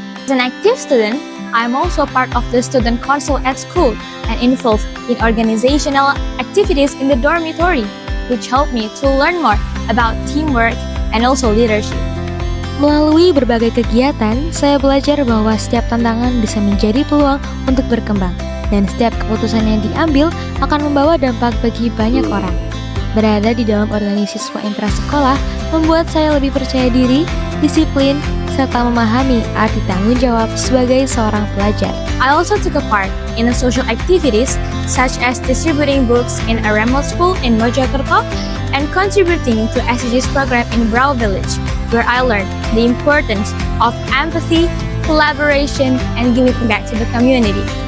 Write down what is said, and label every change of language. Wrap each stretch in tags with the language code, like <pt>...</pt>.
<en>As an active student, I'm also part of the student council at school and involved in organizational activities in the dormitory, which helped me to learn more about teamwork and also leadership.</en> <id>Melalui berbagai kegiatan, saya belajar bahwa setiap tantangan bisa menjadi peluang untuk berkembang, dan setiap keputusan yang diambil akan membawa dampak bagi banyak orang. Berada di dalam organisasi siswa intrasekolah membuat saya lebih percaya diri, disiplin, serta memahami arti tanggung jawab sebagai seorang pelajar.</id> <en>I also took a part in the social activities such as distributing books in a remote school in Mojokerto and contributing to SDGs program in Brau Village, where I learned the importance of empathy, collaboration, and giving back to the community.</en>